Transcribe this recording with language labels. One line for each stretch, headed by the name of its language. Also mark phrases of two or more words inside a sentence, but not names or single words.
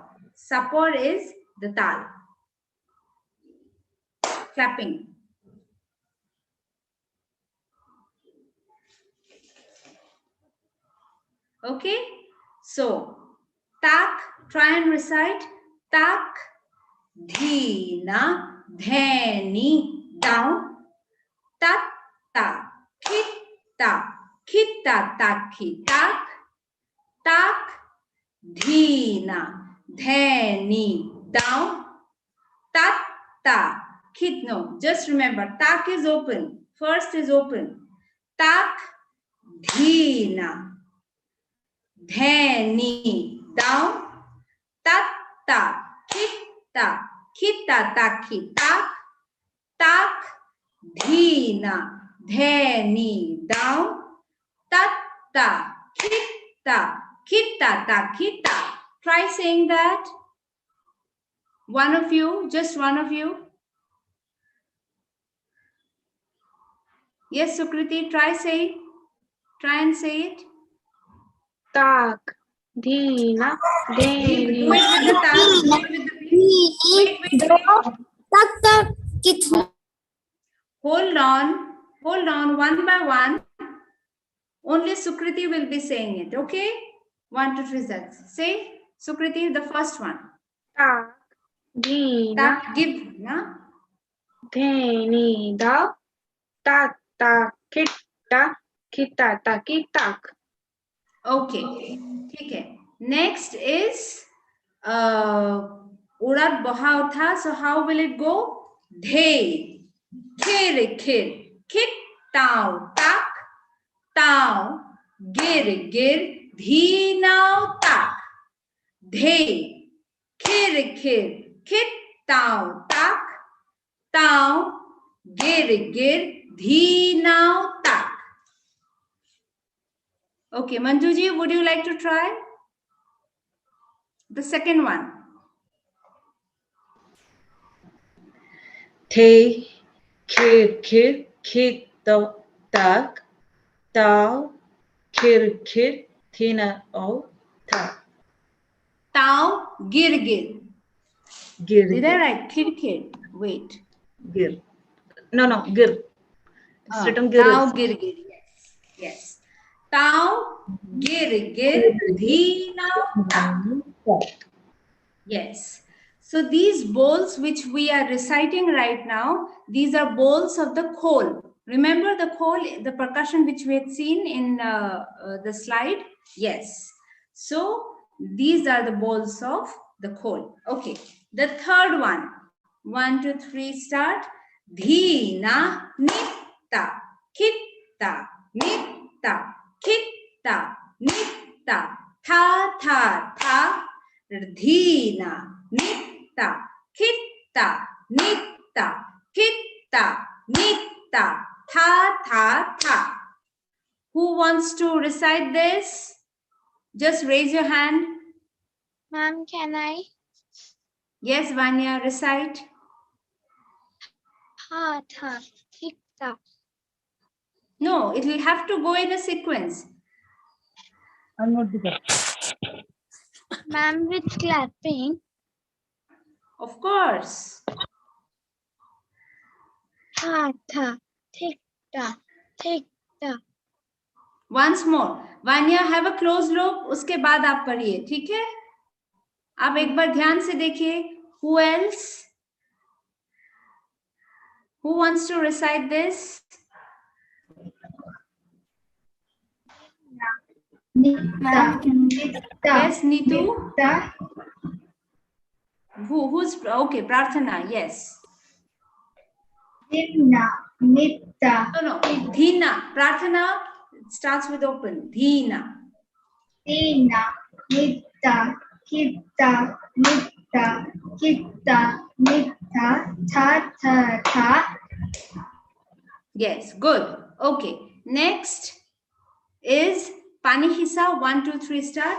English: Sapor is the tal, clapping. Okay, so tak, try and recite. Tak, dhina, dheni, down. Tat, ta, khitta, khitta, takhi, tak. Tak, dhina, dheni, down. Tat, ta, khit. No, just remember, tak is open. First is open. Tak, dhina, dheni, down. Tat, ta, khitta, khitta, takhi, tak. Tak, dhina, dheni, down. Tat, ta, khitta, khitta, takhi, tak. Try saying that. One of you, just one of you. Yes, Sukriti, try and say it. Tak, dhina, Do dheni. it with the tal. Do it with the wait. Tak tak kit. Hold on, one by one. Only Sukriti will be saying it, okay? 1, 2, 3, say, Sukriti, the first one. Tak, dhina, Tak, give, na? dheni, down. Tak, tak, khitta, khitta, taki, tak. Okay,
Hindi: ठीक है.
English: Next is Urat Baha Utha. So how will it go? Dhe, khir, khir, khit, tau, tak, tau, gir, gir, dhi, now, tak. Dhe, khir, khir, khit, tau, tak, tau, gir, gir, dhi, now, tak. Okay, Manjuji, would you like to try? The second one. The, khir, khir, khit, tak, tau, khir, khir, thina, o, ta. Tau, gir, gir. Gir, Did I write kir, kir? Wait. gir. No, gir. It's written gir. Tau, gir, gir. Yes. Yes. Tau, gir, gir, dhi, now, tak. Yes. So these bowls which we are reciting right now, these are bowls of the khol. Remember the khol, the percussion which we had seen in the slide? Yes. So these are the bowls of the khol. Okay. The third one. 1, 2, 3, start. Dhina, nitta, khitta, nitta, khitta, nitta, tha, tha, tha, dhina, nitta, khitta, nitta, khitta, nitta, tha, tha, tha. Who wants to recite this? Just raise your hand. Ma'am, can I? Yes, Vanya, recite. Ha tha khitta. No, it will have to go in a sequence. Ma'am, with clapping. Of course. Ha tha khitta, khitta. Once more. Vanya, have a close look.
Hindi: उसके बाद आप पढ़िए, ठीक है? आप एक बार ध्यान से देखिए.
English: Who else? Who wants to recite this? Yes, Neetu? Who's okay? Prarthana, yes. Dhina, nitta, No. Dhina. Prarthana starts with open. Dhina. dhina, nitta, khitta, nitta, khitta, nitta, tha, tha, tha. Yes, good. Okay. Next is Pani hisa, 1, 2, 3, start.